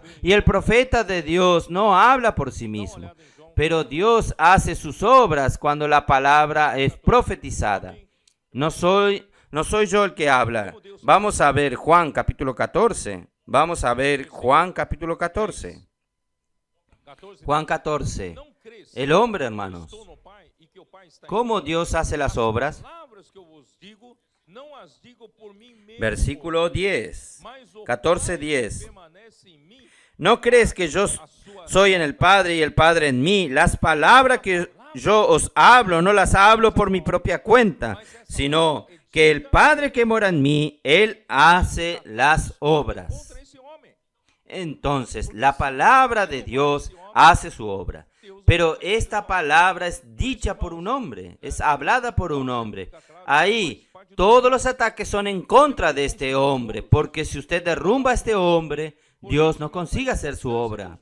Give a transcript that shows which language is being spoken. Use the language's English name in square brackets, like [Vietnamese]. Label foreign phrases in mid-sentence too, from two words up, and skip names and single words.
[Spanish] Y el profeta de Dios no habla por sí mismo, pero Dios hace sus obras cuando la palabra es profetizada. No soy yo el que habla. Vamos a ver Juan capítulo 14. Vamos a ver Juan capítulo 14. 14. Juan 14. [Portuguese] Não crês [Spanish] El hombre, [Portuguese] que eu [Spanish] hermanos, [Portuguese] estou no Pai e que o Pai está em [Spanish] ¿cómo [Portuguese] mim? [Spanish] Dios hace las obras? [Portuguese] Palavras que eu vos digo, não as digo por mim mesmo, [Spanish] Versículo 10. [Portuguese] mas o [Spanish] 14:10. [Portuguese] Pai permanece em mim. [Spanish] ¿No crees que yo soy en el Padre y el Padre en mí? Las palabras que yo os hablo, no las hablo por mi propia cuenta, sino que el Padre que mora en mí, Él hace las obras. [Portuguese] Contra esse homem. [Spanish] Entonces, la palabra de Dios hace su obra. Pero esta palabra es dicha por un hombre, es hablada por un hombre. Ahí, todos los ataques son en contra de este hombre, porque si usted derrumba a este hombre, Dios no consigue hacer su obra.